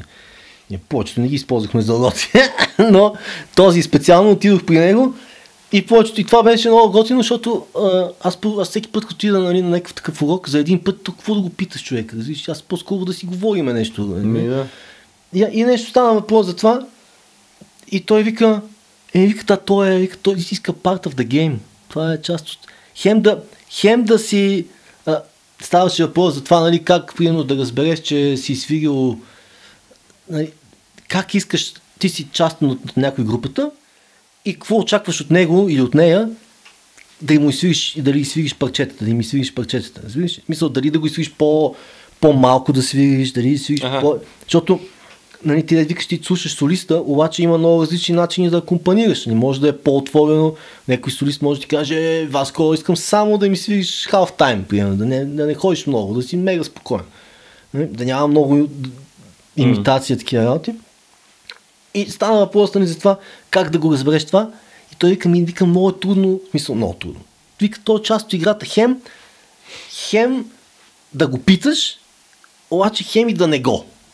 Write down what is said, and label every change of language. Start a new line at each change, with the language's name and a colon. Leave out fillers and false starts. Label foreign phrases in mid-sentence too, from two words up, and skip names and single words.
Bulgarian: Повечето не ги използвахме за уроци, но този специално отидох при него и повечето. И това беше много готино, защото аз всеки път, като отида, нали, на някакъв такъв урок, за един път, какво да го питаш човека? Аз по-скоро да си говориме нещо. Да. И нещо стана въпрос за това и той вика, той иска
English: part of the game.
Bulgarian: Това е част от... Хем да си... ставаше въпрос за това, нали, как примерно да разбереш, че си свирил... Нали, как искаш, ти си част от някой групата и какво очакваш от него или от нея да им свириш, дали свириш парчетата, да им свириш парчетата. Разбираш? Мисля, дали да го свириш по-малко да свириш, дали свириш Защото нали, ти да викаш, ти слушаш солиста, обаче има много различни начини да акомпанираш. Не може да е по-отворено, някой солист може да ти каже, Васко, искам само да ми свириш
English: half time,
Bulgarian: примерно, да не ходиш много, да си мега спокоен. Да няма много имитация, такива работи. И стана въпрос нали, за това, как да го разбереш това. И той вика, много е трудно, в смисъл, много трудно. Вика, той е част от играта, хем да го питаш, обаче хем и да не го.